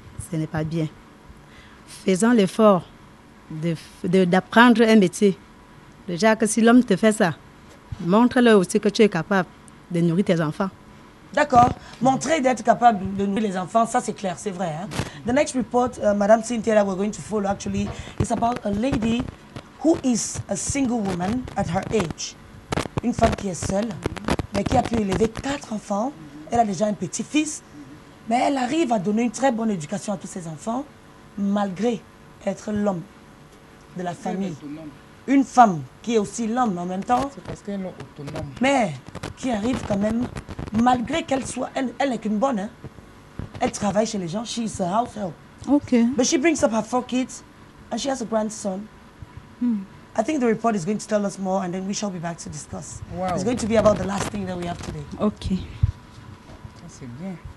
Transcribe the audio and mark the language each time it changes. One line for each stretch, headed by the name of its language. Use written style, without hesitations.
French: Ce n'est pas bien. Faisons l'effort d'apprendre un métier. Déjà que si l'homme te fait ça, montre-le aussi que tu es capable de nourrir tes enfants. D'accord. Montrer d'être capable de nourrir les enfants, ça c'est clair, c'est vrai. Hein?
English: The next report, Madame Cynthia, that we're going to follow actually, is about a lady who is a single woman at her age.
French: Une femme qui est seule, mais qui a pu élever 4 enfants. Elle a déjà un petit-fils, mais elle arrive à donner une très bonne éducation à tous ses enfants, malgré être l'homme de la famille. Une femme qui est aussi l'homme en même temps. C'est parce qu'elle est autonome. Mais qui arrive quand même, malgré qu'elle soit, elle n'est qu'une bonne, hein. Elle travaille chez les gens,
English: she's a house help. Okay. But she brings up her 4 kids and she has a grandson. I think the report is going to tell us more and then we shall be back to discuss. Wow. It's going to be about the last thing that we have today. Okay.
French: C'est bien.